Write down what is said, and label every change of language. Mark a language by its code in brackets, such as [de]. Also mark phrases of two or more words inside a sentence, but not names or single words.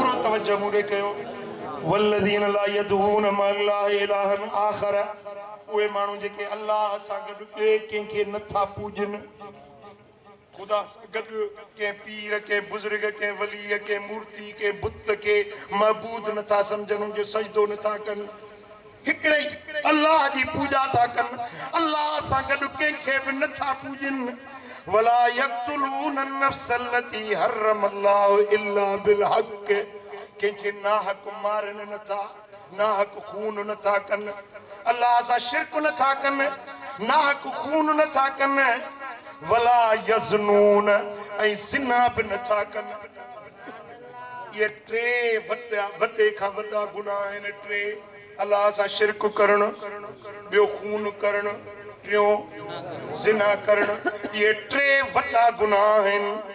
[sd] तवज्जो मुरे कयो [ar] والذين لا يدعون مع الله إلها آخر [sd] उहे माण्हू जेके अल्लाह सां गॾु ॿिए कंहिंखे नथा पूजन खुदा सां गॾु कंहिं पीर कंहिं बुज़ुर्ग कंहिं वली कंहिं मूर्ति कंहिं बुत के महबूद नथा सम्झनि उनजो सजदो नथा कनि हिकिड़े अल्लाह जी पूजा था कनि अल्लाह सां गॾु कंहिंखे बि नथा पूजनि [ar] ولا يقتلون النفس التي حرم الله إلا بالحق [sd] कंहिंखे नाहक मारनि नथा नाहक खून नथा कनि अल्लाह सां शिरक नथा कनि नाहक खून नथा कनि [ar] ولا يزنون [sd] ऐं ज़िना बि नथा कनि ये टे वॾे खां वॾा गुनाह आहिनि टे अल्लाह सां शिरक करणु ॿियो खून करणु टियों ज़िना करणु ये टे वॾा गुनाह आहिनि